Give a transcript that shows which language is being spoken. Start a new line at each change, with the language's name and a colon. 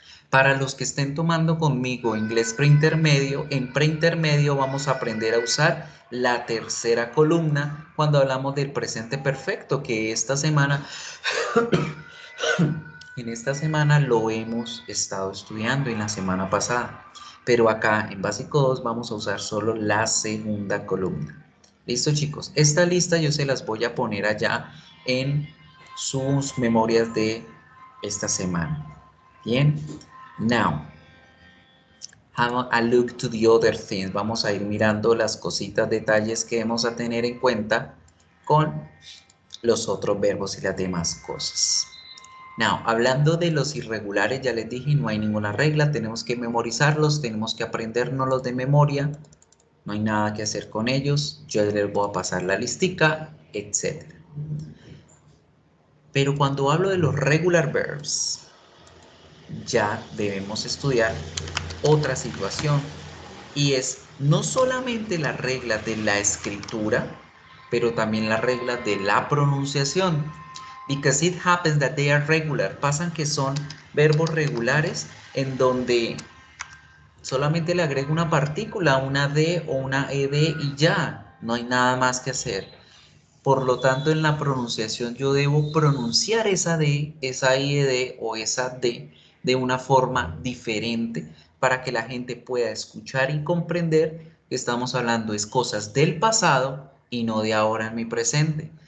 Spanish: Para los que estén tomando conmigo inglés preintermedio, en preintermedio vamos a aprender a usar la tercera columna cuando hablamos del presente perfecto, que esta semana en esta semana lo hemos estado estudiando en la semana pasada, pero acá en básico 2 vamos a usar solo la segunda columna. Listo, chicos, esta lista yo se las voy a poner allá en sus memorias de esta semana.
English: Bien, now have a look to the other things.
Spanish: Vamos a ir mirando las cositas, detalles que vamos a tener en cuenta con los otros verbos y las demás cosas. Now, hablando de los irregulares, ya les dije, no hay ninguna regla, tenemos que memorizarlos, tenemos que aprendérnoslos de memoria, no hay nada que hacer con ellos, yo les voy a pasar la listica, etc. Pero cuando hablo de los regular verbs, ya debemos estudiar otra situación, y es no solamente la regla de la escritura, pero también la regla de la pronunciación.
English: Because it happens that they are regular.
Spanish: Pasan que son verbos regulares en donde solamente le agrego una partícula, una D o una ED y ya, no hay nada más que hacer. Por lo tanto, en la pronunciación yo debo pronunciar esa D, esa IED o esa D de una forma diferente para que la gente pueda escuchar y comprender que estamos hablando de cosas del pasado y no de ahora en mi presente.